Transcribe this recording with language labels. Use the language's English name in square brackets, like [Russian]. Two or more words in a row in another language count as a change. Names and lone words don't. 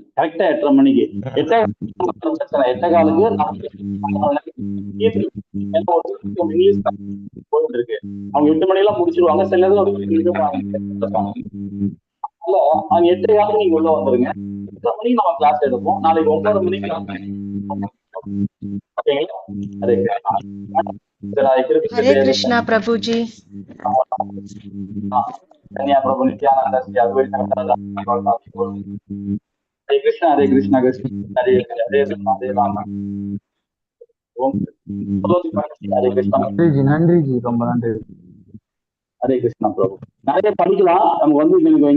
[Tamil] கரெக்டா 8:30 மணிக்கு. 8 காலுக்கு இங்கிலீஷ் போயிட்டு இருக்கு. அவங்க 8 மணிக்கெல்லாம் முடிச்சிருவாங்க. சில நேரம் அவங்க 8 காலுக்கு நீங்க உள்ள வந்துருங்க. 8:30 மணிக்கு நம்ம கிளாஸ் எடுப்போம். நாளைக்கு 9 மணிக்கு. ஓகேங்களா. ஹரே கிருஷ்ணா. [Hindi] हरे कृष्णा प्रभु जी. कन्या प्रभु नित्यानंद हरे कृष्णा हरे कृष्णा कृष्ण हरे हरे हरे राम ओम हरे कृष्णा. [Tamil] நன்றி ஜி, ரொம்ப நன்றி. ஹரே கிருஷ்ணா பிரபு. நிறைய படிக்கலாம். நமக்கு வந்து